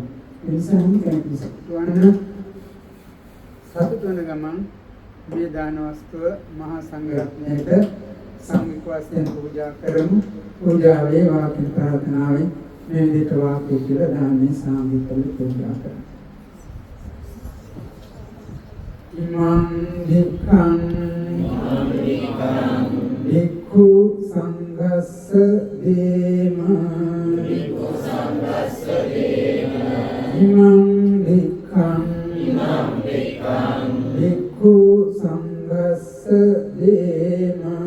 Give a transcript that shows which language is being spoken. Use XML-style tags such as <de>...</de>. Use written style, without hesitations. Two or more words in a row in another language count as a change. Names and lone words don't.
<si>ඒ නිසා හැම කෙනෙක්ම සතුට වන ගමන් මේ දාන වස්තුව මහා සංඝරත්නයට සංඝික වශයෙන් පූජා කරමු. පූජා වේවා කියන ප්‍රාර්ථනාවෙන් මේ විදිහට වාක්‍ය කියලා දාන්නේ සංඝිකව පූජා කරමු.</si> <pi>ඉමං භික්ඛං භික්ඛු සංඝස්ස දේම ඉමං භික්ඛං භික්ඛු සංඝස්ස දේම</pi>